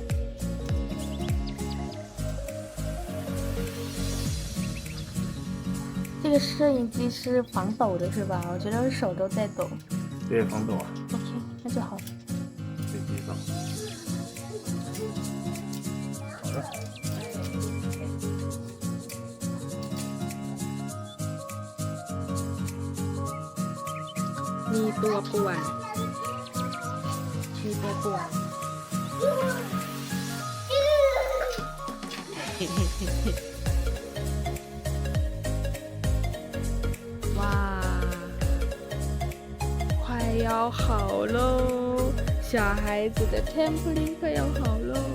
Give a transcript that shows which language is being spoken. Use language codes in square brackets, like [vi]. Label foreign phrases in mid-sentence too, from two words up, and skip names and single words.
[zh] 这个摄影机是防抖的是吧？我觉得我手都在抖。对，防抖啊。 OK， 那就好。可以接上。好了。 [th] มีตัวป่วนมีตัวป่วน [zh] 哇，快要好喽！小孩子的 trampoline 快要好喽！